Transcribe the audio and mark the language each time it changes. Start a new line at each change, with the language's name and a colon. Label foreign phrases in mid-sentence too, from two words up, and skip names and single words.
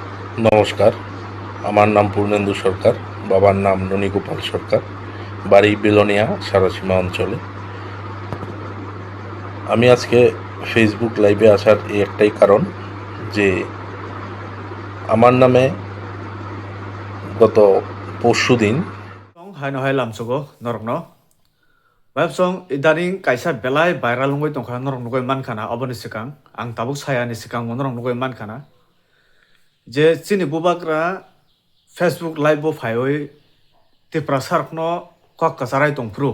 Bangla: নমস্কার, আমার নাম পূর্ণেন্দু সরকার, বাবার নাম ননীগোপাল সরকার, বাড়ি বেলোনিয়া সারাসীমা অঞ্চলে। আমি আজকে ফেসবুক লাইভে আসার এই একটাই কারণ যে আমার নামে গত পরশুদিন
Kok Borok: Hai no hai lam sugo norok no. Bab song idaring kaisa belai viral ngoi tongkha norok nugoi man khana oboni sikang ang tabuk saya ni sikang norok nugoi man khana. Je chini bubakra Facebook live bo phaioi ti prasark no kok kasarai tongpru.